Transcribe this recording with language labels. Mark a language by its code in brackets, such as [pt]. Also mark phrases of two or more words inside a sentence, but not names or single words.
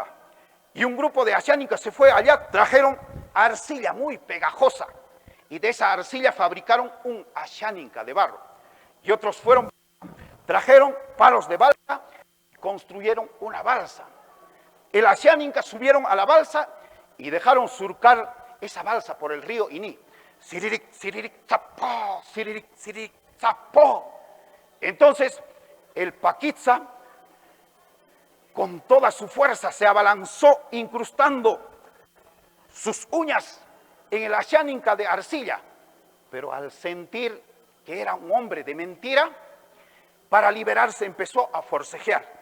[es] Y un grupo de ashánicas se fue allá, trajeron arcilla muy pegajosa. Y de esa arcilla fabricaron un ashánica de barro. Y otros trajeron palos de balsa y construyeron una balsa. El ashánica subieron a la balsa y dejaron surcar esa balsa por el río Iní. Siririk, siririk, zapó, siririk, siririk, zapó. Entonces, el Paquitza, con toda su fuerza, se abalanzó incrustando sus uñas en el ashánica de arcilla. Pero al sentir que era un hombre de mentira, para liberarse empezó a forcejear.